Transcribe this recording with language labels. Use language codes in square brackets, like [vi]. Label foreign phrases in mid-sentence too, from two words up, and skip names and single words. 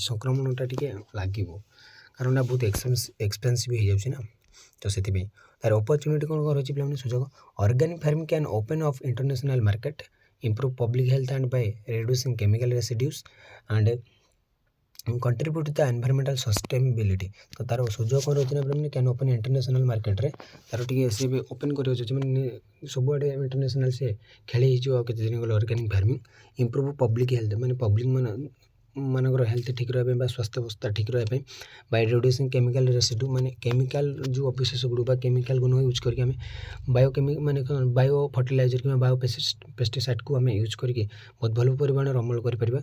[or] ସଂକ୍ରମଣଟା ଟିକେ ଲାଗିବ କାରଣ ଏଇଟା ବହୁତ ଏକ୍ସପେନ୍ସିଭ୍ ହେଇଯାଉଛି ନା, ତ ସେଥିପାଇଁ ତାର ଅପରଚ୍ୟୁନିଟି କ'ଣ ରହିଛି ପିଲାମାନେ ସୁଯୋଗ [en] organic farming can open of international market improve public health and by reducing chemical residues and contribute to the environmental sustainability। [or] ତ ତାର ସୁଯୋଗ କ'ଣ ରହିଛି ନା ପିଲାମାନେ [en] can open international [or] ମାର୍କେଟ୍ରେ ତାର ଟିକେ ସେ ବି ଓପନ୍ କରିବାକୁ ଅଛି, ମାନେ ସବୁଆଡ଼େ ଇଣ୍ଟରନ୍ୟାସନାଲ୍ ସେ ଖେଳି ହେଇଯିବ ଆଉ କେତେ ଦିନ ଗଲେ [en] organic farming improve public health, [or] ମାନେ ପବ୍ଲିକ୍ ମାନଙ୍କର ହେଲ୍ଥ ଠିକ୍ ରହିବା ପାଇଁ ବା ସ୍ୱାସ୍ଥ୍ୟାବସ୍ଥା ଠିକ୍ ରହିବା ପାଇଁ [en] by reducing chemical residue, [or] ମାନେ କେମିକାଲ ଯେଉଁ ଅବଶେଷ ଗୁଡ଼ିକ ବା କେମିକାଲକୁ ନ ୟୁଜ୍ କରିକି ଆମେ ମାନେ [en] bio fertilizer [or] କିମ୍ବା ବାୟୋ ପେଷ୍ଟିସାଇଡ଼୍କୁ ଆମେ ୟୁଜ୍ କରିକି ବହୁତ ଭଲ ପରିମାଣରେ ଅମଳ କରିପାରିବା।